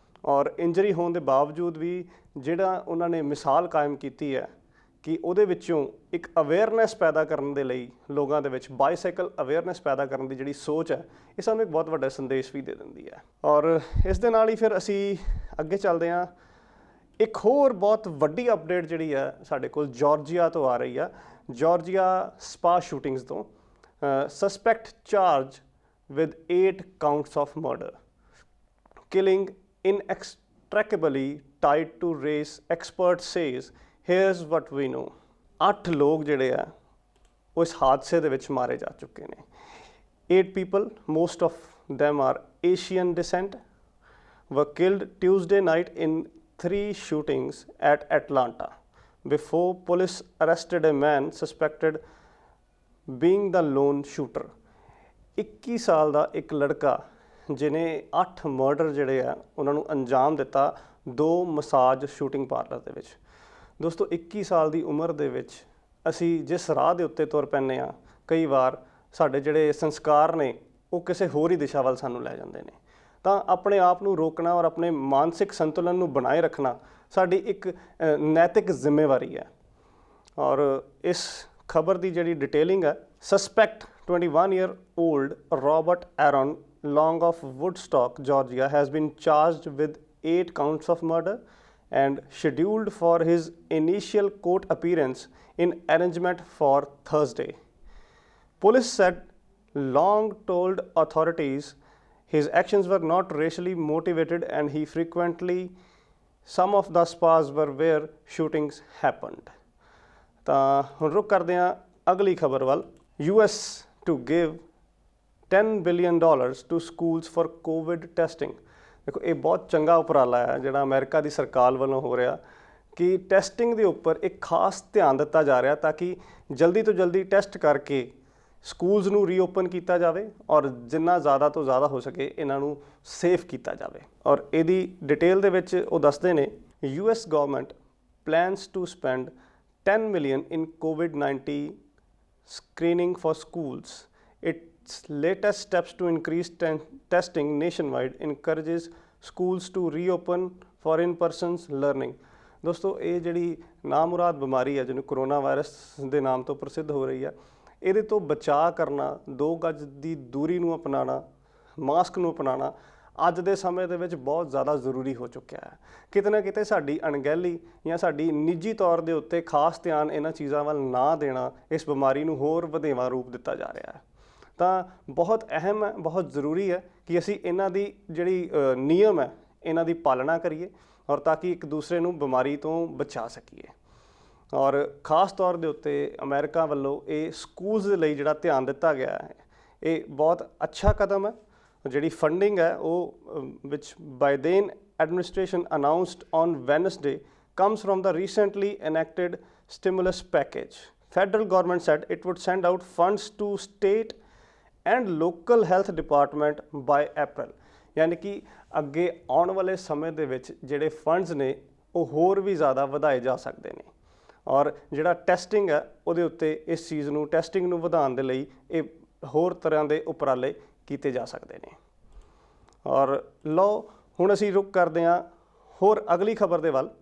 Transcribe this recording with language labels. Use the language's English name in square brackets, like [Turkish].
[Punjabi] ਔਰ ਇੰਜਰੀ ਹੋਣ ਦੇ ਬਾਵਜੂਦ ਵੀ ਜਿਹੜਾ ਉਹਨਾਂ ਨੇ ਮਿਸਾਲ ਕਾਇਮ ਕੀਤੀ ਹੈ ਕਿ ਉਹਦੇ ਵਿੱਚੋਂ ਇੱਕ ਅਵੇਅਰਨੈਸ ਪੈਦਾ ਕਰਨ ਦੇ ਲਈ ਲੋਕਾਂ ਦੇ ਵਿੱਚ ਬਾਈਸਾਈਕਲ ਅਵੇਅਰਨੈਸ ਪੈਦਾ ਕਰਨ ਦੀ ਜਿਹੜੀ ਸੋਚ ਹੈ ਇਹ ਸਾਨੂੰ ਇੱਕ ਬਹੁਤ ਵੱਡਾ ਸੰਦੇਸ਼ ਵੀ ਦੇ ਦਿੰਦੀ ਹੈ। ਔਰ ਇਸ ਦੇ ਨਾਲ ਹੀ ਫਿਰ ਅਸੀਂ ਅੱਗੇ ਚੱਲਦੇ ਹਾਂ। ਇੱਕ ਹੋਰ ਬਹੁਤ ਵੱਡੀ ਅਪਡੇਟ ਜਿਹੜੀ ਹੈ ਸਾਡੇ ਕੋਲ ਜਾਰਜੀਆ ਤੋਂ ਆ ਰਹੀ ਆ। [English] Georgia spa shootings [Punjabi] ਤੋਂ [English] Suspect charge with 8 counts of murder, killing inextricably tied to race, expert says। Here's what we know। [Punjabi] 8 ਲੋਕ ਜਿਹੜੇ ਆ ਉਹ ਇਸ ਹਾਦਸੇ ਦੇ ਵਿੱਚ ਮਾਰੇ ਜਾ ਚੁੱਕੇ ਨੇ। [English] 8 people, most of them are Asian descent, were killed Tuesday night in 3 shootings at Atlanta before police arrested a man suspected being the lone shooter। [Punjabi] 21 ਸਾਲ ਦਾ ਇੱਕ ਲੜਕਾ ਜਿਹਨੇ 8 ਮਰਡਰ ਜਿਹੜੇ ਆ ਉਹਨਾਂ ਨੂੰ ਅੰਜਾਮ ਦਿੱਤਾ 2 ਮਸਾਜ ਸ਼ੂਟਿੰਗ ਪਾਰਲਰ ਦੇ ਵਿੱਚ। ਦੋਸਤੋ 21 ਸਾਲ ਦੀ ਉਮਰ ਦੇ ਵਿੱਚ ਅਸੀਂ ਜਿਸ ਰਾਹ ਦੇ ਉੱਤੇ ਤੁਰ ਪੈਂਦੇ ਹਾਂ ਕਈ ਵਾਰ ਸਾਡੇ ਜਿਹੜੇ ਸੰਸਕਾਰ ਨੇ ਉਹ ਕਿਸੇ ਹੋਰ ਹੀ ਦਿਸ਼ਾ ਵੱਲ ਸਾਨੂੰ ਲੈ ਜਾਂਦੇ ਨੇ। ਤਾਂ ਆਪਣੇ ਆਪ ਨੂੰ ਰੋਕਣਾ ਔਰ ਆਪਣੇ ਮਾਨਸਿਕ ਸੰਤੁਲਨ ਨੂੰ ਬਣਾਏ ਰੱਖਣਾ ਸਾਡੀ ਇੱਕ ਨੈਤਿਕ ਜ਼ਿੰਮੇਵਾਰੀ ਹੈ। ਔਰ ਇਸ ਖਬਰ ਦੀ ਜਿਹੜੀ ਡਿਟੇਲਿੰਗ ਹੈ, [English] Suspect 21-year-old Robert Aaron Long of Woodstock Georgia has been charged with 8 counts of murder and scheduled for his initial court appearance in arraignment for Thursday। Police said Long told authorities his actions were not racially motivated and he frequently some of the spas were where shootings happened। [Punjabi] ਤਾਂ ਹੁਣ ਰੁਕ ਕਰਦੇ ਹਾਂ ਅਗਲੀ ਖਬਰ ਵੱਲ। [English] US to give $10 billion to schools for COVID testing। [Punjabi] ਦੇਖੋ ਇਹ ਬਹੁਤ ਚੰਗਾ ਉਪਰਾਲਾ ਹੈ ਜਿਹੜਾ ਅਮਰੀਕਾ ਦੀ ਸਰਕਾਰ ਵੱਲੋਂ ਹੋ ਰਿਹਾ ਕਿ ਟੈਸਟਿੰਗ ਦੇ ਉੱਪਰ ਇੱਕ ਖਾਸ ਧਿਆਨ ਦਿੱਤਾ ਜਾ ਰਿਹਾ ਤਾਂ ਕਿ ਜਲਦੀ ਤੋਂ ਜਲਦੀ ਟੈਸਟ ਕਰਕੇ ਸਕੂਲਸ ਨੂੰ ਰੀਓਪਨ ਕੀਤਾ ਜਾਵੇ ਔਰ ਜਿੰਨਾ ਜ਼ਿਆਦਾ ਤੋਂ ਜ਼ਿਆਦਾ ਹੋ ਸਕੇ ਇਹਨਾਂ ਨੂੰ ਸੇਫ ਕੀਤਾ ਜਾਵੇ। ਔਰ ਇਹਦੀ ਡਿਟੇਲ ਦੇ ਵਿੱਚ ਉਹ ਦੱਸਦੇ ਨੇ [English] US government plans to spend 10 million in COVID-19 screening for schools. Its latest steps to increase testing nationwide encourages schools to reopen for in-person learning. [Punjabi] ਦੋਸਤੋ ਇਹ ਜਿਹੜੀ ਨਾਮੁਰਾਦ ਬਿਮਾਰੀ ਹੈ ਜਿਹਨੂੰ ਕਰੋਨਾ ਵਾਇਰਸ ਦੇ ਨਾਮ ਤੋਂ ਪ੍ਰਸਿੱਧ ਹੋ ਰਹੀ ਹੈ, ਇਹਦੇ ਤੋਂ ਬਚਾਅ ਕਰਨਾ, 2 ਗਜ ਦੀ ਦੂਰੀ ਨੂੰ ਅਪਣਾਉਣਾ, ਮਾਸਕ ਨੂੰ ਅਪਣਾਉਣਾ ਅੱਜ ਦੇ ਸਮੇਂ ਦੇ ਵਿੱਚ ਬਹੁਤ ਜ਼ਿਆਦਾ ਜ਼ਰੂਰੀ ਹੋ ਚੁੱਕਿਆ ਹੈ। ਕਿਤੇ ਨਾ ਕਿਤੇ ਸਾਡੀ ਅਣਗਹਿਲੀ ਜਾਂ ਸਾਡੀ ਨਿੱਜੀ ਤੌਰ ਦੇ ਉੱਤੇ ਖਾਸ ਧਿਆਨ ਇਹਨਾਂ ਚੀਜ਼ਾਂ ਵੱਲ ਨਾ ਦੇਣਾ ਇਸ ਬਿਮਾਰੀ ਨੂੰ ਹੋਰ ਵਧੇਵਾ ਰੂਪ ਦਿੱਤਾ ਜਾ ਰਿਹਾ ਹੈ। ਤਾਂ ਬਹੁਤ ਅਹਿਮ ਹੈ, ਬਹੁਤ ਜ਼ਰੂਰੀ ਹੈ ਕਿ ਅਸੀਂ ਇਹਨਾਂ ਦੀ ਜਿਹੜੀ ਨਿਯਮ ਹੈ ਇਹਨਾਂ ਦੀ ਪਾਲਣਾ ਕਰੀਏ ਔਰ ਤਾਂ ਕਿ ਇੱਕ ਦੂਸਰੇ ਨੂੰ ਬਿਮਾਰੀ ਤੋਂ ਬਚਾ ਸਕੀਏ। ਔਰ ਖਾਸ ਤੌਰ ਦੇ ਉੱਤੇ ਅਮਰੀਕਾ ਵੱਲੋਂ ਇਹ ਸਕੂਲਸ ਦੇ ਲਈ ਜਿਹੜਾ ਧਿਆਨ ਦਿੱਤਾ ਗਿਆ ਹੈ, ਇਹ ਬਹੁਤ ਅੱਛਾ ਕਦਮ ਹੈ। ਜਿਹੜੀ ਫੰਡਿੰਗ ਹੈ ਉਹ [English] which Biden administration announced on Wednesday comes from the recently enacted stimulus package. Federal government said it would send out funds to state and local health department by April. [Punjabi] ਯਾਨੀ ਕਿ ਅੱਗੇ ਆਉਣ ਵਾਲੇ ਸਮੇਂ ਦੇ ਵਿੱਚ ਜਿਹੜੇ ਫੰਡਸ ਨੇ ਉਹ ਹੋਰ ਵੀ ਜ਼ਿਆਦਾ ਵਧਾਏ ਜਾ ਸਕਦੇ ਨੇ ਔਰ ਜਿਹੜਾ ਟੈਸਟਿੰਗ ਹੈ ਉਹਦੇ ਉੱਤੇ ਇਸ ਚੀਜ਼ ਨੂੰ ਟੈਸਟਿੰਗ ਨੂੰ ਵਧਾਉਣ ਦੇ ਲਈ ਇਹ ਹੋਰ ਤਰ੍ਹਾਂ ਦੇ ਉਪਰਾਲੇ ਕੀਤੇ ਜਾ ਸਕਦੇ ਨੇ। ਔਰ ਲਓ ਹੁਣ ਅਸੀਂ ਰੁਕ ਕਰਦੇ ਹਾਂ ਹੋਰ ਅਗਲੀ ਖਬਰ ਦੇ ਵੱਲ।